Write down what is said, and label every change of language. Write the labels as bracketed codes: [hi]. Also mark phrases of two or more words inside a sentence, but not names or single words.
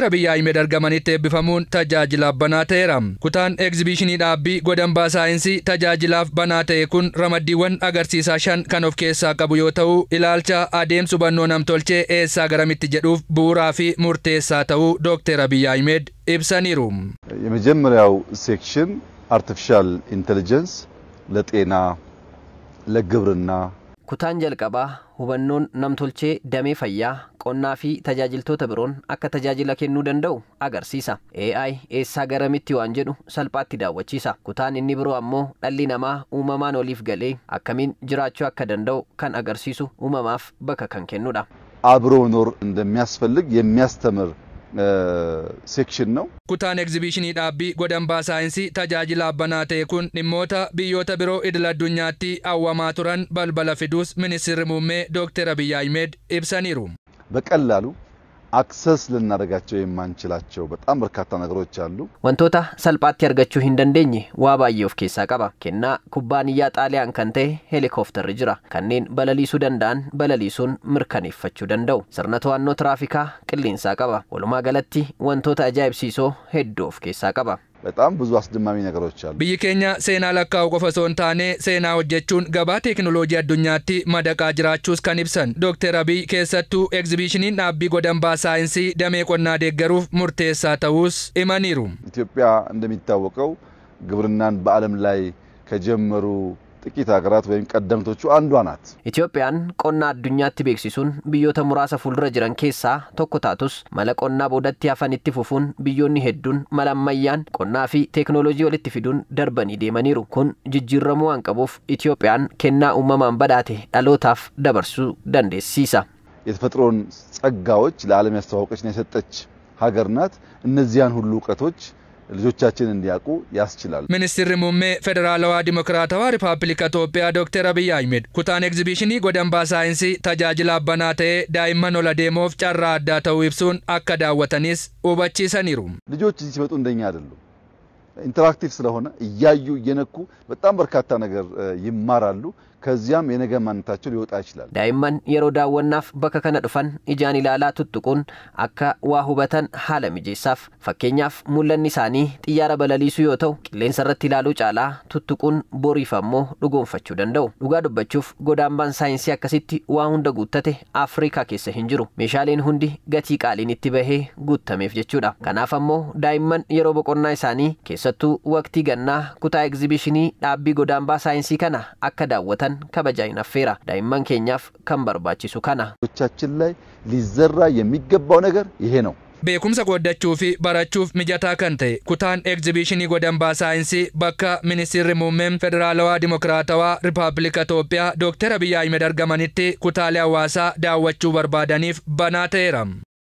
[om] Abiy Ahmed argamanitti eebbifamuun tajaajilaaf banaa ta'eera. Kutaan egzibiishinii dhaabbii godambaa saayinsii tajaajilaaf banaa ta'e kun ramaddiiwwan agarsiisaa 5 kan of keessaa qabu yoo ta'u, ilaalcha adeemsa hubannoo namtolchee eessaa garamitti jedhuuf bu'uuraa fi murteessaa ta'uu Dr. Abiy Ahmed ibsaniiru. [am] የመጀመሪያው ሴክሽን [en] artificial intelligence [am] ለጤና ለግብርና [om] kutaan jalqabaa hubannoon namtolchee damee fayyaa qonnaa fi tajaajiltoota biroon akka tajaajila kennuu danda'u agarsiisa. AI eessaa garamitti waan jedhu salphaatti daawwachiisa. Kutaan inni biroo ammoo dhalli namaa uumamaan oliif galee akkamiin jiraachuu akka danda'u kan agarsiisu uumamaaf bakka kan kennudha. [am] አብሮ ኖር እንደሚያስፈልግ የሚያስተምር section ነው. [om] Kutaan egzibiishinii dhaabbii godambaa saayinsii tajaajilaaf banaa ta'e kun dhimmoota biyyoota biroo idil addunyaatti hawwamaa turan balbala fiduus Ministeerri Muummee Dr. Abiy Ahmed ibsaniiru. [am] በቀላሉ አክሰስ ልናደርጋቸው የማንችላቸው በጣም በርካታ ነገሮች አሉ። [om] wantoota salphaatti argachuu hin dandeenye waa baay'ee of keessaa qaba. Kennaa kubbaaniyyaa xaaliyaan kan ta'e heelikooftarri jira. Kanneen balaliisuu danda'an balaliisuun mirkaneeffachuu danda'u. Sirna to'annoo tiraafikaa qilleensaa qaba. Walumaa galatti wantoota ajaa'ibsiisoo hedduu of keessaa qaba. [am] በጣም ብዙ አስደማሚ ነገሮች አሉ። [om] Biyyi keenya seenaa lakkaa'u qofa osoo hin taane seenaa hojjechuun gabaa teekinooloojii addunyaatti madaqaa jiraachuus kan ibsan Dr. Abiy keessattuu egzibiishiniin dhaabbii godambaa saayinsii damee qonnaa deeggaruuf murteessaa ta'uus himaniiru. [am] ኢትዮጵያ እንደሚታወቀው ግብርናን በዓለም ላይ ከጀመሩ ጥቂት ሀገራት ወይም ቀደምቶቹ አንዷ ናት። [om] Itoophiyaan qonnaa addunyaatti beeksisuun biyyoota muraasa fuuldura jiran keessaa tokko taatus mala qonnaa boodatti hafan itti fufuun biyyoonni hedduun mala ammayyaan qonnaa fi teekinooloojii walitti fiduun darbanii deemaniiru. Kun jijjiiramuu waan qabuuf Itoophiyaan kennaa uumamaan badhaate dhalootaaf dabarsuu dandeessisa. [am] የተፈጥሮን ጸጋዎች ለዓለም ያስተዋወቀችና የሰጠች ሀገር ናት። እነዚያን ሁሉ ዕውቀቶች ልጆቻችን እንዲያውቁ ያስችላል። [om] Ministeerri Muummee Federaalawaa Dimokiraatawaa Rippaabilika Itoophiyaa Dr. Abiy Ahmed kutaan egzibiishinii godambaa saayinsii tajaajilaaf banaa ta'e daa'imman ol adeemuuf carraa addaa ta'uu ibsuun akka daawwatanis hubachiisaniiru. [am] ልጆች እዚህ ሲመጡ እንደኛ አይደሉም። ኢንተራክቲቭ ስለሆነ እያዩ እየነኩ በጣም በርካታ ነገር ይማራሉ። ከዚያም የነገ ማንነታቸው ሊወጣ ይችላል። [om] daa'imman yeroo daawwannaaf bakka kana dhufan ijaan ilaalaa tuttuquun akka waa hubatan haala mijeessaaf. Fakkeenyaaf mul'anni isaanii xiyyaara balaliisuu yoo ta'u, qilleensa irratti ilaaluu caalaa tuttuquun boriif ammoo dhugoomfachuu danda'u. Dhugaa dubbachuuf godambaan saayinsii akkasitti waa hunda guuttate Afrikaa keessa hin jiru. Meeshaaleen hundi gatii qaaliin itti bahee guutameef jechuudha. Kanaaf ammoo daa'imman yeroo boqonnaa isaanii keessattuu waqtii gannaa kutaa egzibiishinii dhaabbii godambaa saayinsii kana akka daawwatan kabajaan affeera. daa'imman keenyaaf kan barbaachisu kana. [am] ልጆቻችን ላይ ሊዘራ የሚገባው ነገር ይሄ ነው። [om] Beekumsa qoddachuu fi barachuuf mijataa kan ta'e kutaan egzibiishinii godambaa saayinsii bakka Ministeerri Muummee Federaalawaa Dimokiraatawaa Rippaabilika Itoophiyaa Dr. Abiy Ahmed argamanitti kutaalee hawaasaa daawwachuu barbaadaniif banaa ta'eera.